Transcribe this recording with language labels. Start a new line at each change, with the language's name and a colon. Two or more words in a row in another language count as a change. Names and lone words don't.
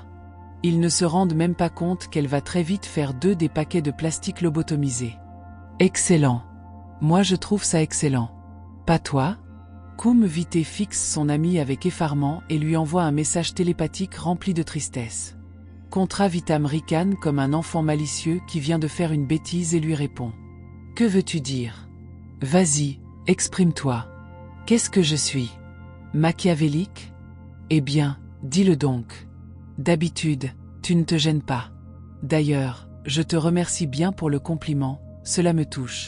French: Ils ne se rendent même pas compte qu'elle va très vite faire d'eux des paquets de plastique lobotomisés. Excellent. Moi je trouve ça excellent. Pas toi ? Kum Vitae fixe son ami avec effarement et lui envoie un message télépathique rempli de tristesse. Contra Vitam ricane comme un enfant malicieux qui vient de faire une bêtise et lui répond. Que veux-tu dire ? Vas-y, exprime-toi. Qu'est-ce que je suis ? Machiavélique ? Eh bien, dis-le donc. D'habitude, tu ne te gênes pas. D'ailleurs, je te remercie bien pour le compliment, cela me touche.